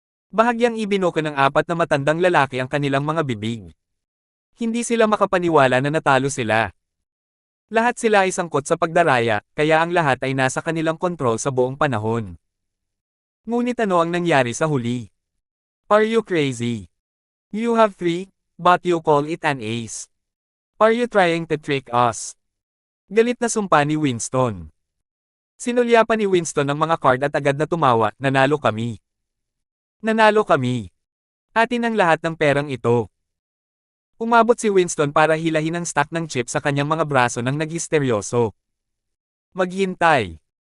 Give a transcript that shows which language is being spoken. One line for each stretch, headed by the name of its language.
Filipino: Bahagyang ibinuka ng apat na matandang lalaki ang kanilang mga bibig. Hindi sila makapaniwala na natalo sila. Lahat sila ay sangkot sa pagdaraya, kaya ang lahat ay nasa kanilang kontrol sa buong panahon. Ngunit ano ang nangyari sa huli?
English: Are you crazy? You have 3, but you call it an ace. Are you trying to trick us?
Filipino: Galit na sumpa ni Winston. Sinulyapan ni Winston ang mga card at agad na tumawa, nanalo kami. Nanalo kami. Atin ang lahat ng perang ito. Umabot si Winston para hilahin ang stack ng chip sa kanyang mga braso nang naghisteryoso. Maghintay.